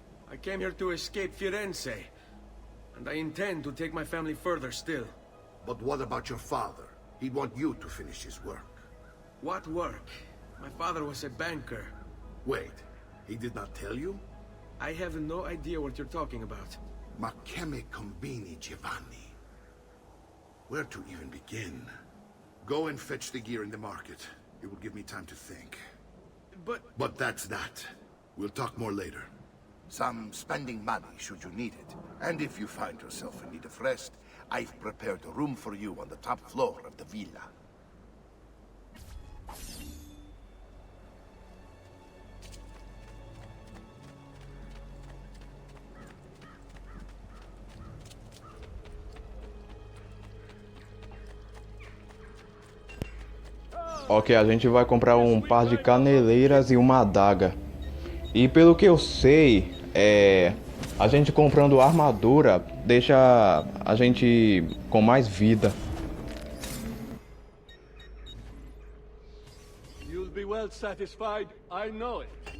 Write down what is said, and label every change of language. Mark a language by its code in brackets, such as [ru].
[en] I came here to escape Firenze. And I intend to take my family further still. But what about your father? He'd want you to finish his work. What work? My father was a banker. Wait, he did not tell you? I have no idea what you're talking about. [it] Ma che me combini, Giovanni? [en] Where to even begin? Go and fetch the gear in the market. It will give me time to think. But that's that. We'll talk more later. Some spending money should you need it. And if you find yourself in need of rest, I've prepared a room for you on the top floor of the villa. [pt] Ok, a gente vai comprar um par de caneleiras e uma adaga. E pelo que eu sei, a gente comprando armadura deixa a gente com mais vida. [en] You'll be well satisfied, I know it.